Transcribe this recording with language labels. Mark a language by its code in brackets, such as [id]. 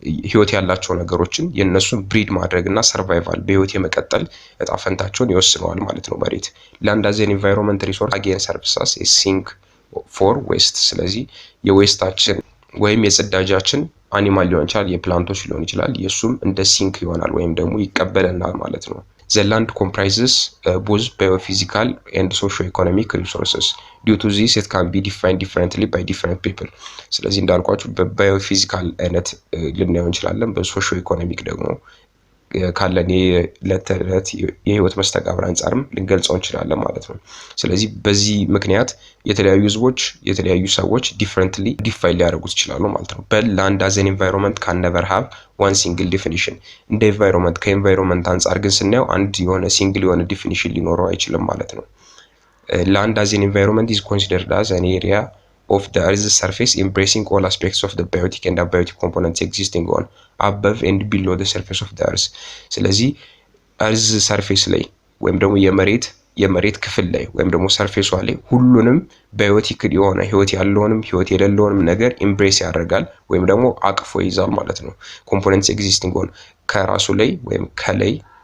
[am] ህይወት ያላቸው ነገሮችን የነሱን ብሪድ ማድረግና ሰርቫይቫል በህይወት የመቀጠል እጣ ፈንታቸውን ይወስነዋል ማለት ነው መሬት። [en] ላንድ አዝ ኤን ኢንቫይሮንመንት ሪሶርስ አጌን ሰርቭስ አስ ኤ ሲንክ ፎር ዌስት። [am] ስለዚህ የዌስታችን ወይም የጽዳጃችን አኒማል ሊሆን ይችላል፣ የፕላንቶች ሊሆን ይችላል፣ የሱም እንደ ሲንክ ይሆናል ወይም ደግሞ ይቀበለናል ማለት ነው። [en] The land comprises both biophysical and socio-economic resources. Due to this, it can be defined differently by different people. [am] ስለዚህ እንዳልኳችሁ በባዮፊዚካል አይነት ልናየው እንችላለን፣ በሶሾ ኢኮኖሚክ ደግሞ ካለን የዕለት የህይወት መስተጋብር አንፃርም ልንገልጸው እንችላለን ማለት ነው። ስለዚህ በዚህ ምክንያት የተለያዩ ህዝቦች የተለያዩ ሰዎች ዲፈረንትሊ ዲፋይን ሊያደርጉት ይችላሉ ማለት ነው። [en] but land as an environment can never have one single definition. [am] እንደ ኤንቫይሮንመንት ከኤንቫይሮንመንት አንፃር ግን ስናየው አንድ የሆነ ሲንግል የሆነ ዲፊኒሽን ሊኖረው አይችልም ማለት ነው። [en] land as an environment is considered as an area of the earth's surface embracing all aspects of the biotic and abiotic components existing on, above and below the surface of the earth. [am] ስለዚህ earth surface ላይ ወይም ደግሞ የመሬት ክፍል ላይ ወይም ደግሞ ሰርፌሷ ላይ ሁሉንም ባዮቲክ የሆነ ህይወት ያለውንም ህይወት የሌለውንም ነገር ኢምብሬስ ያደርጋል ወይም ደግሞ አቅፎ ይዛል ማለት ነው። [en] ኮምፖነንትስ ኤግዚስቲንግ ኦን [am] ከራሱ ላይ ወይም ከላይ